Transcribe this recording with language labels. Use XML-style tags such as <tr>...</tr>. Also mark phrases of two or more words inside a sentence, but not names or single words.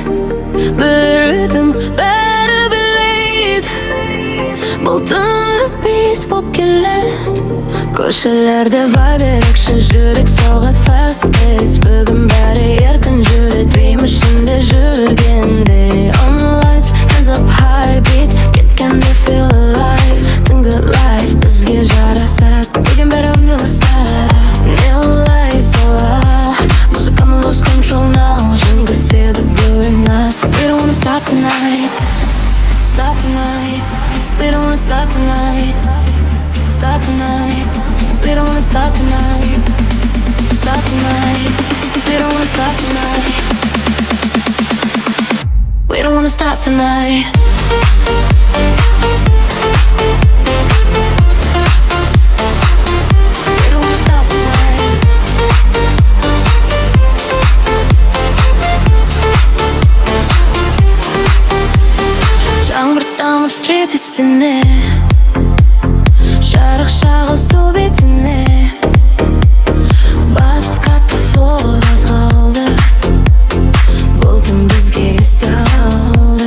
<kk>Бір ритм бәрі білейді, бұл түн repeat боп келеді. Көшелерде vibe ерекше, жүрек соғады</kk> <en>fast pace.</en> <kk>Бүгін бәрі еркін жүреді, dream ішінде жүргенде.</kk> <en>On the lights, hands up high beat, кеткенде feel alive.</en> <kk>Түнгі life бізге жарасады, бүгін бәрі универсал.</kk> <en>Neon lights solar, музыкамен lose control now.</en> <kk>Жеңгізеді бүгін нас.</kk> <en>We don't wanna stop tonight, stop tonight. We don't wanna stop tonight, stop tonight. We don't wanna stop tonight, stop tonight. We don't wanna stop tonight, we don't wanna stop tonight. We don't wanna stop tonight.</en> <kk>Жаңбыр тамып стрит үстіне, жарық шағыл су бетіне. Бас қатты флор азғалды, бұл түн бізге есте қалды.</kk>